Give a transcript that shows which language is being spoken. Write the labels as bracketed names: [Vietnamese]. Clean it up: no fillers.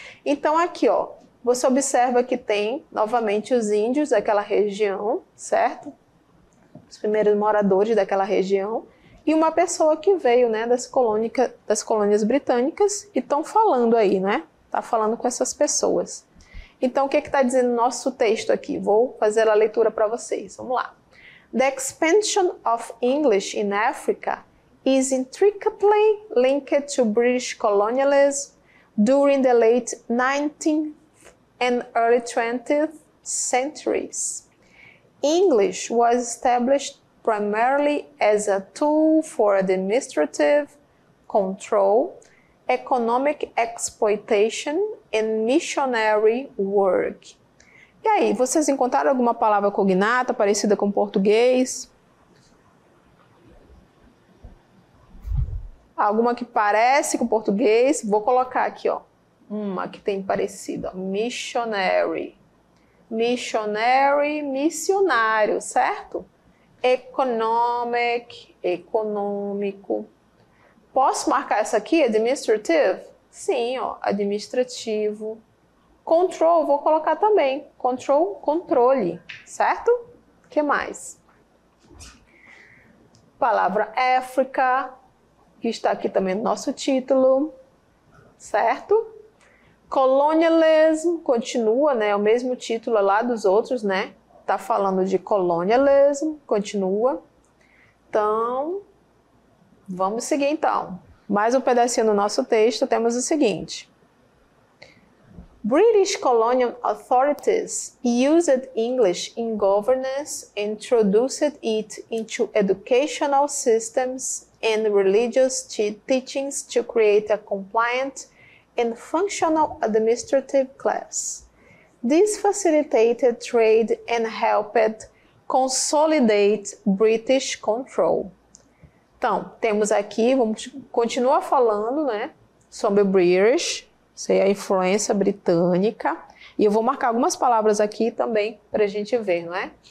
[Portuguese] Então, aqui, ó, você observa que tem, novamente, os índios daquela região, certo? Os primeiros moradores daquela região. E uma pessoa que veio, né, das colônias britânicas e estão falando aí, né? Está falando com essas pessoas. Então, o que está dizendo o nosso texto aqui? Vou fazer a leitura para vocês. Vamos lá. [English] The expansion of English in Africa is intricately linked to British colonialism during the late 19th and early 20th centuries. English was established primarily as a tool for administrative control, economic exploitation and missionary work. [Portuguese] E aí, vocês encontraram alguma palavra cognata parecida com português? Alguma que parece com português? Vou colocar aqui, ó, uma que tem parecido, ó, missionary. Missionary, missionário, certo? Economic, econômico. Posso marcar essa aqui, administrative? Sim, ó, administrativo. Control, vou colocar também. Control, controle, certo? O que mais? Palavra África, que está aqui também no nosso título, certo? Colonialism, continua, né? O mesmo título lá dos outros, né? Tá falando de colonialism, continua. Então, vamos seguir então. Mais um pedacinho no nosso texto, temos o seguinte. [English] British colonial authorities used English in governance and introduced it into educational systems and religious teachings to create a compliant and functional administrative class. This facilitated trade and helped consolidate British control. [Portuguese] Então, temos aqui, vamos continuar falando, né, sobre o British, sei a influência britânica, e eu vou marcar algumas palavras aqui também para a gente ver, não é?